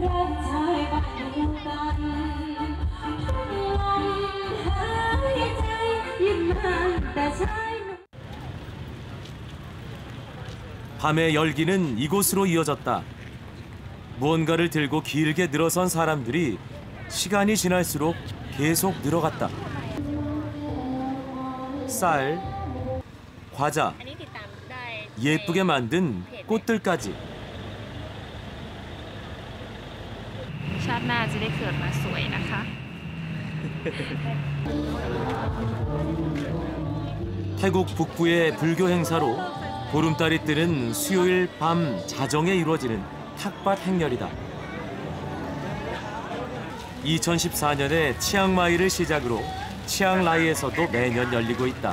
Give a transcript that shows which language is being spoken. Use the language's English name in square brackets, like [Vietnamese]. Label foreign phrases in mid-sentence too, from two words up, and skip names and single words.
[Korean] 밤의 열기는 이곳으로 이어졌다. 무언가를 들고 길게 늘어선 사람들이 시간이 지날수록 계속 늘어갔다. 쌀, 과자, 예쁘게 만든 꽃들까지. [Thai] ชาติหน้าจะได้เกิดมาสวยนะคะ [Korean] 태국 북부의 불교 행사로 보름달이 뜨는 수요일 밤 자정에 이루어지는 탁밭 행렬이다. 2014년에 치앙마이를 시작으로 치앙라이에서도 매년 열리고 있다.